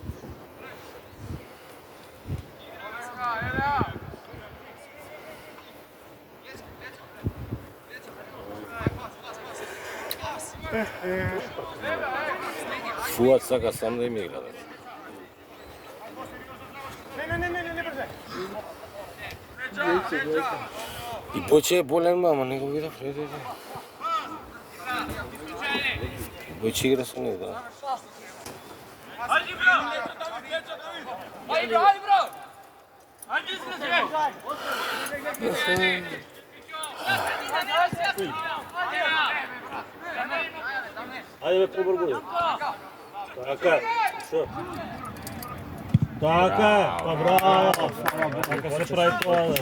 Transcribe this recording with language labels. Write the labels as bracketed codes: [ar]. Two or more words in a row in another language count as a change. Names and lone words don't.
[mk] Фуат сака сам да им игра. И Бојче е болен, мама, не го видав. Бојче игра со него, да. Ајде, bro! Ајде, bro! Ajde, Ајде бе, побргуј. Така, што? Така, па браво. Така се прави тоа, бе.